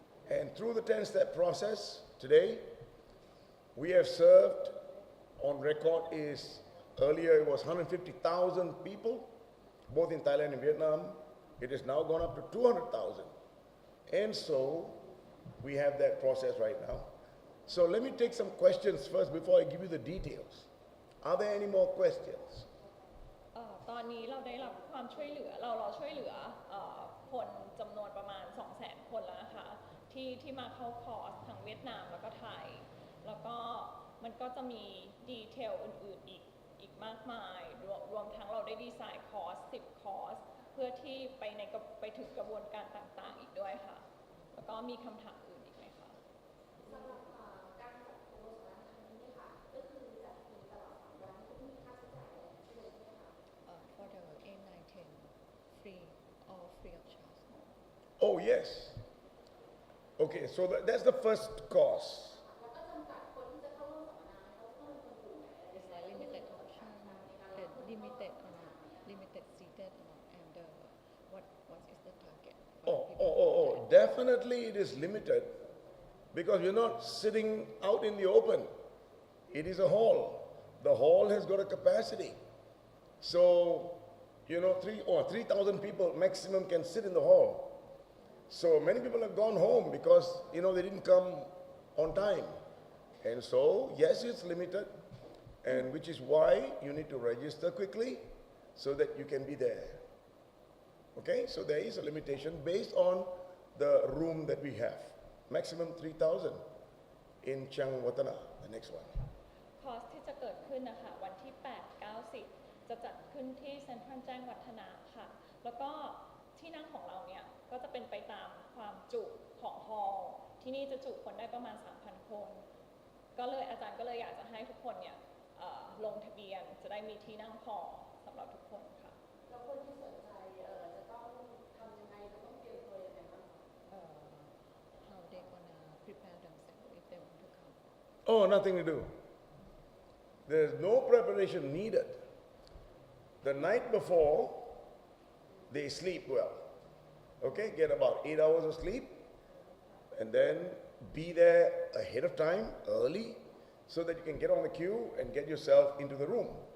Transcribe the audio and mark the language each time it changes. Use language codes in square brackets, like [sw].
[en] And through the 10-step process, today, we have served, on record is, earlier it was 150,000 people, both in Thailand and Vietnam. It has now gone up to 200,000. And so, we have that process right now. So let me take some questions first before I give you the details. Are there any more questions? [th] ตอนนี้เราได้รับความช่วยเหลือเราช่วยเหลือคนจำนวนประมาณ 200,000 คนแล้วนะคะที่มาเข้าคอร์สทั้งเวียดนามแล้วก็ไทยแล้วก็มันก็จะมีดีเทลอื่นๆอีกมากมายรวมทั้งเราได้ดีไซน์คอร์ส10 คอร์สเพื่อที่ไปถึงกระบวนการต่างๆอีกด้วยค่ะแล้วก็มีคำถามอื่นอีกไหมคะ สำหรับการจัดโค้ชครั้งนี้ค่ะก็คือจัดฟรีตลอด3 วันไม่มีค่าใช้จ่ายอะไรเลยใช่ไหมคะ [en] For the 8, 9, 10, free, all free of charge. Oh, yes. Okay, so that's the first course. [th] แล้วก็จำกัดคนที่จะเข้าร่วมสัมมนาเขาต้องเป็นคนกลุ่มไหนอะไร [en] It's like limited option, limited amount, limited seated amount, and what is the target? Definitely it is limited because you're not sitting out in the open. It is a hall. The hall has got a capacity. So you know, 3,000 people maximum can sit in the hall. So many people have gone home because, you know, they didn't come on time. And so, yes, it's limited, and which is why you need to register quickly so that you can be there. Okay, so there is a limitation based on the room that we have. Maximum 3,000 in Changwatana, the next one. [th] คอร์สที่จะเกิดขึ้นนะคะวันที่ 8 9 10 จะจัดขึ้นที่เซ็นทรัลแจ้งวัฒนะค่ะแล้วก็ที่นั่งของเราเนี่ยก็จะเป็นไปตามความจุของฮอลล์ที่นี่จะจุคนได้ประมาณ 3,000 คนก็เลยอาจารย์ก็เลยอยากจะให้ทุกคนเนี่ยลงทะเบียนจะได้มีที่นั่งพอสำหรับทุกคนค่ะ แล้วคนที่สนใจจะต้องทำยังไงจะต้องเตรียมตัวยังไงบ้าง [en] how they gonna prepare themselves if they want to come. Oh, nothing to do. There's no preparation needed. The night before, they sleep well. Okay, get about 8 hours of sleep, and then be there ahead of time, early, so that you can get on the queue and get yourself into the room.